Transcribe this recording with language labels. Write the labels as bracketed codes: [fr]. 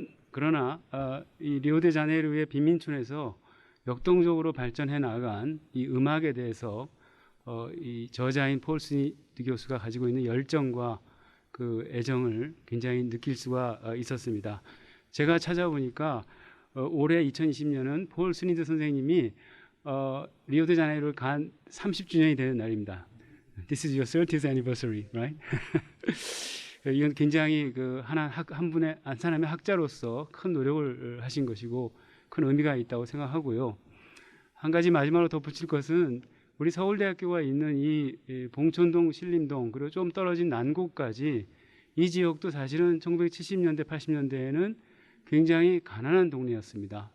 [ko] 그러나 이 리오데자네이로의 빈민촌에서 역동적으로 발전해 나간 이 음악에 대해서 이 저자인 폴 스니드 교수가 가지고 있는 열정과 그 애정을 굉장히 느낄 수가 있었습니다. 제가 찾아보니까 올해 2020년은 폴 스니드 선생님이 리오데자네이로를 간 30주년이 되는 날입니다. [en] This is your 30th anniversary, right? [ko] 이건 굉장히 한 사람의 학자로서 큰 노력을 하신 것이고 큰 의미가 있다고 생각하고요. 한 가지 마지막으로 덧붙일 것은 우리 서울대학교가 있는 이 봉천동, 신림동 그리고 좀 떨어진 난곡까지 이 지역도 사실은 1970년대, 80년대에는 굉장히 가난한 동네였습니다.